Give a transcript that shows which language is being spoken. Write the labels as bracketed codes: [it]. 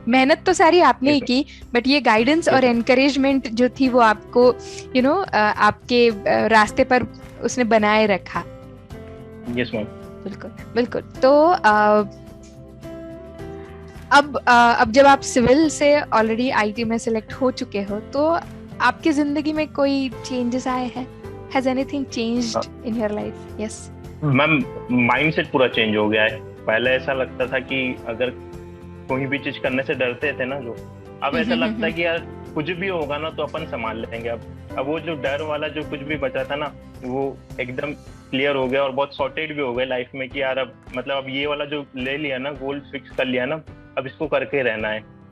[hi] मेहनत तो सारी आपने ही की, बट ये गाइडेंस और एनकरेजमेंट जो थी वो आपको आपके रास्ते पर उसने बनाए रखा। [en] yes ma'am, [hi] बिल्कुल बिल्कुल। तो अब जब आप सिविल से ऑलरेडी आईटी में सिलेक्ट हो चुके हो, तो आपकी जिंदगी में कोई चेंजेस आए हैं? [en] Has anything changed in your life? Yes. [hi] Ma'am mindset पूरा चेंज हो गया है। पहले ऐसा लगता था कि अगर कोई भी चीज करने से डरते थे ना जो, अब ऐसा लगता है कि यार कुछ भी होगा ना तो अपन संभाल लेंगे। अब वो जो डर वाला जो कुछ भी बचा था ना वो एकदम क्लियर हो गया और बहुत सॉर्टेड भी हो गया लाइफ में, कि यार अब मतलब अब ये वाला जो ले लिया ना, गोल फिक्स कर लिया ना, अब इसको करके रहना है।